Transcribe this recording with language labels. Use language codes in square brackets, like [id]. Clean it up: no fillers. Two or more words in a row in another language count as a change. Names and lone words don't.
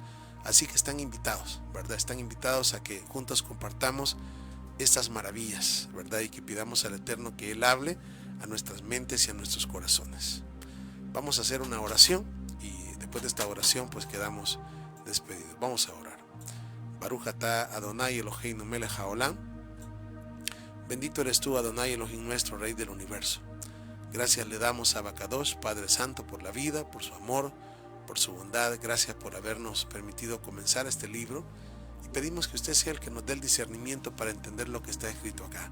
[es] Así que están invitados, ¿verdad? Están invitados a que juntos compartamos estas maravillas, ¿verdad? Y que pidamos al Eterno que Él hable a nuestras mentes y a nuestros corazones. Vamos a hacer una oración y después de esta oración pues quedamos despedidos. Vamos a orar. [he] ברוך אתה אדני אלהינו מלך העולם. [es] Bendito eres tú, [he] אדני אלהים, [es] nuestro Rey del universo. Gracias le damos a Abacadosh, Padre Santo, por la vida, por su amor, por su bondad. Gracias por habernos permitido comenzar este libro. Y pedimos que usted sea el que nos dé el discernimiento para entender lo que está escrito acá.